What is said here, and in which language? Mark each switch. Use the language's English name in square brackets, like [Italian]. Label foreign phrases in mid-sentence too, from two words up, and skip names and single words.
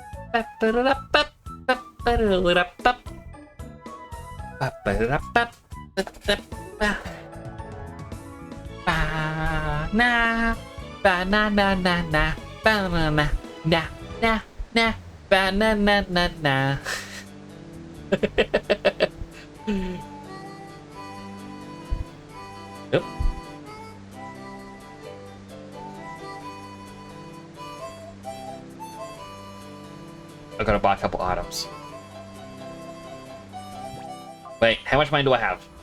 [English] Banana, banana, na, na, banana, na, na, na, banana, na, na. Yep. I gotta buy a couple items. Wait, how much money do I have?